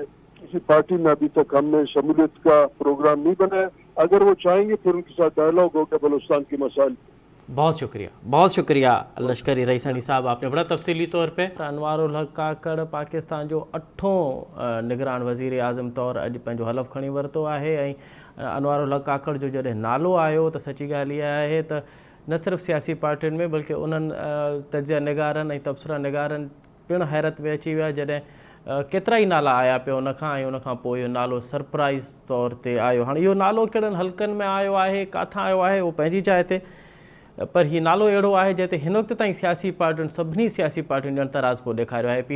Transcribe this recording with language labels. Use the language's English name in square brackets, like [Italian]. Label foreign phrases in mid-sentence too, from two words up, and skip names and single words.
[Urdu] کسی پارٹی میں ابھی تک ہم نے شمولیت کا پروگرام نہیں بنایا. اگر وہ چاہیں گے پھر ان کے ساتھ ڈائلاگ ہوگا بلوچستان کے مسائل. بہت شکریہ لشکری ریسانی صاحب، آپ نے بڑا تفصیلی طور پہ. [Sindhi] انوار الحق کاکڑ پاکستان جو 8 نگران وزیر اعظم طور اج پنجو حلف کھنی ورتو ہے. انوار الحق کاکڑ جو جڏहिं نالو آयो تو سچی ॻाल्हि इहा आहे त न सिर्फ़ु सियासी पार्टियुनि में बल्कि उन्हनि तजिया निगारनि ऐं तबसरा निगारनि पिणु हैरत में अची विया जॾहिं केतिरा ई नाला आया पिया उनखां, ऐं उनखां पोइ इहो नालो सरप्राइज़ तौर ते आयो. हाणे इहो नालो कहिड़नि हल्कनि में आयो आहे, किथां आयो आहे, उहो पंहिंजी जाइ ते, पर हीउ नालो अहिड़ो आहे जंहिं ते हिन वक़्त ताईं सियासी पार्टियुनि, सभिनी सियासी पार्टियुनि ॼण तराज़ पोइ ॾेखारियो आहे.